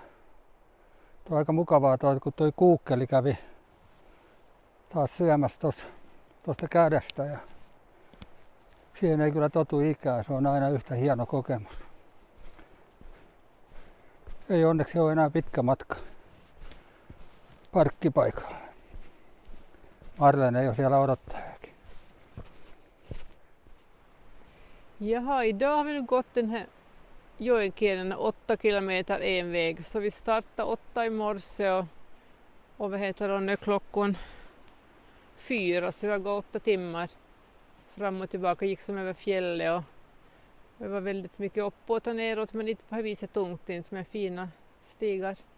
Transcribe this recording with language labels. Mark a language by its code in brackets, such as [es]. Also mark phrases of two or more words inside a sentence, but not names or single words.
[fi] Tuo on aika mukavaa, kun tuo kuukkeli kävi taas syömässä tuosta kädestä. Ja siihen ei kyllä totu ikää, se on aina yhtä hieno kokemus. Ei onneksi ole enää pitkä matka parkkipaikalle. Marlene ei ole siellä odottajakin. [sv] Jaha, idag har vi nu gått den här Joenkielen 8 kilometer en väg. Så vi startade 8 i morse och vad heter det, nu är klockan 4 så vi har gått 8 timmar fram och tillbaka, gick som över fjället och det var väldigt mycket uppåt och neråt men inte på det viset tungt, inte med fina stigar.